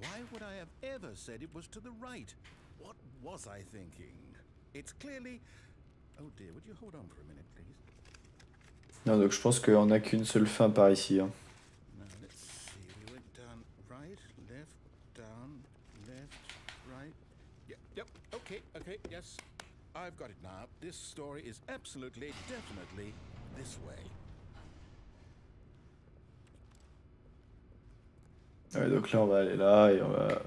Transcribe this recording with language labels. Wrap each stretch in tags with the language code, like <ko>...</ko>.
<en>Why would I have ever said it was to the right? What was I thinking? It's clearly... Oh dear, would you hold on for a minute, please?</en> <fr>Non, donc je pense qu'on a qu'une seule fin par ici. Hein.</fr> <en>No, let's see. We went down right, left, down, left, right. Yep, okay, yes. I've got it now. This story is absolutely, definitely this way.</en> <fr>Ouais, donc là, on va aller là et on va...</fr>